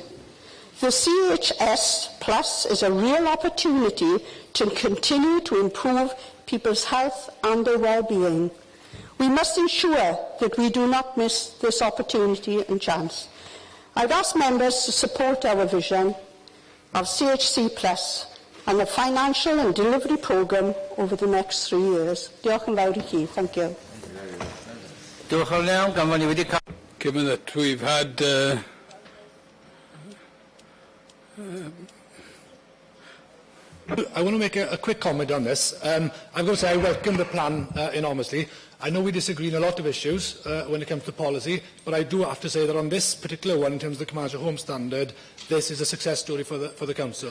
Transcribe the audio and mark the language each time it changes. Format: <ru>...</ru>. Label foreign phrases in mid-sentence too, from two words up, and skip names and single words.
<en>The CHS Plus is a real opportunity to continue to improve people's health and their well-being. We must ensure that we do not miss this opportunity and chance. I would ask members to support our vision of CHC Plus and the financial and delivery programme over the next 3 years.</en> <cy>Diolch yn fawr I chi.</cy> <en>Thank you. Given that we've had I want to make a quick comment on this. I've got to say I welcome the plan enormously. I know we disagree on a lot of issues when it comes to policy, but I do have to say that on this particular one, in terms of the Carmarthenshire Home Standard, this is a success story for the Council.</en>